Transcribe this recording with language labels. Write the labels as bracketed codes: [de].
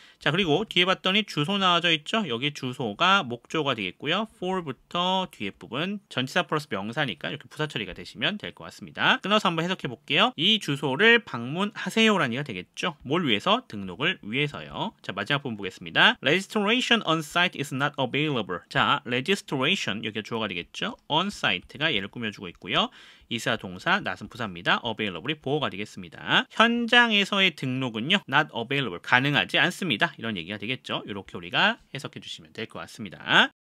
[ko] 자, 그리고 뒤에 봤더니 주소 나와져 있죠. 여기 주소가 목조가 되겠고요. for부터 뒤에 부분 전치사 플러스 명사니까 이렇게 부사 처리가 되시면 될 것 같습니다. 끊어서 한번 해석해 볼게요. 이 주소를 방문하세요라는 얘기가 되겠죠. 뭘 위해서? 등록을 위해서요. 자, 마지막 부분 보겠습니다. [en] Registration on site is not available. [ko] 자, registration 여기가 주어가 되겠죠. [en] on site [ko] 가 얘를 꾸며주고 있고요. 이사 동사 낫은 부사입니다. available이 보어가 되겠습니다. 현장에서의 등록은요, [en] not available [ko] 가능하지 않습니다. 이런 얘기가 되겠죠. 이렇게 우리가 해석해 주시면 될 것 같습니다.